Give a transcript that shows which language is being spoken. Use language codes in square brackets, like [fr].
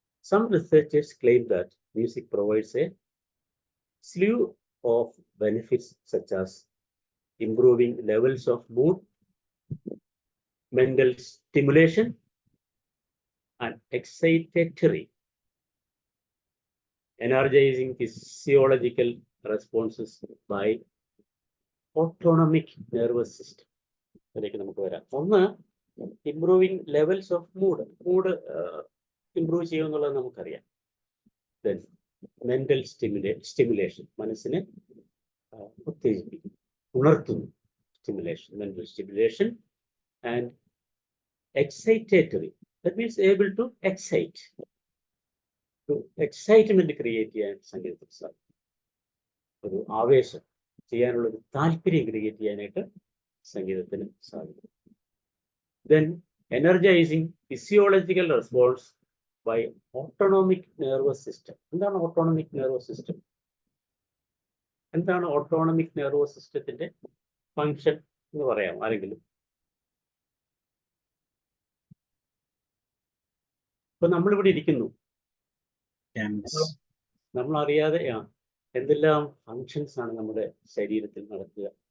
[en] Some researchers claim that music provides a slew of benefits such as improving levels of mood, mental stimulation, and excitatory, energizing physiological responses by autonomic nervous system. [ml] അതിലേക്ക് നമുക്ക് വരാം. ഒന്ന്, [en] improving levels of mood [ml] improve ചെയ്യുമെന്നുള്ളത് നമുക്കറിയാം. [en] then mental stimulation, [ml] മനസ്സിനെ ഉത്തേജിപ്പിക്കും, ഉണർത്തുന്നു, [en] Stimulation, mental stimulation. And excitatory, that means able to excite, excitement create [ml] ചെയ്യാൻ സംഗീതത്തിന് സാധിക്കും. ഒരു ആവേശം ചെയ്യാനുള്ള ഒരു താല്പര്യം ക്രിയേറ്റ് ചെയ്യാനായിട്ട് സംഗീതത്തിന് സാധിക്കും. [en] Then energizing physiological response by autonomic nervous system. [ml] എന്താണ് autonomic nervous system? എന്താണ് autonomic nervous systemത്തിന്റെ ഫങ്ഷൻ എന്ന് പറയാം ആരെങ്കിലും? ഇപ്പൊ നമ്മളിവിടെ ഇരിക്കുന്നു, നമ്മൾ അറിയാതെ എന്തെല്ലാം ഫങ്ഷൻസ് ആണ് നമ്മുടെ ശരീരത്തിൽ നടക്കുക.